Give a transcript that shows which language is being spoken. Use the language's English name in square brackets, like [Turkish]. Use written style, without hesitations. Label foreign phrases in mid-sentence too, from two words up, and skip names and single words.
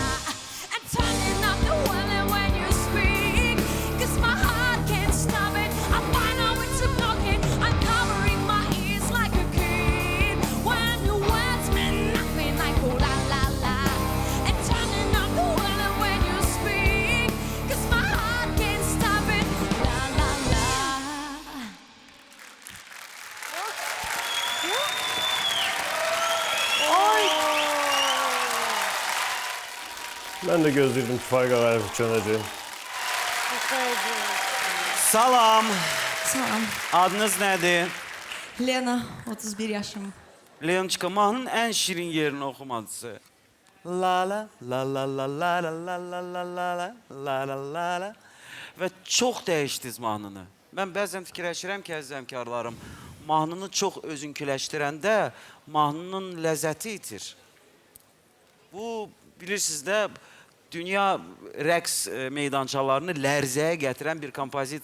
[English] I'm turning up the volume when you speak, 'cause my heart can't stop it. I find out when to block it. I'm covering my ears like a kid. When your words mean nothing, I go la la la. And turning up the volume when you speak, 'cause my heart can't stop it. La la la. [Turkish] Ben de gözledim fayda verip çöneceğim. [Azerbaijani] Salam. Salam. Adınız nədir? Lena, 31 yaşım. Leonçka, mahnının ən şirin yerini oxumadısı. La la la la la la la la la la la la la la la. Və çox dəyişdiniz mahnını. Mən bəzən fikirləşirəm ki, əziz həmkarlarım, mahnını çox özünküləşdirəndə mahnının ləzzəti itir. Bu, bilirsiniz də, dünya rəqs meydançalarını lərzəyə gətirən bir kompozisiyadır.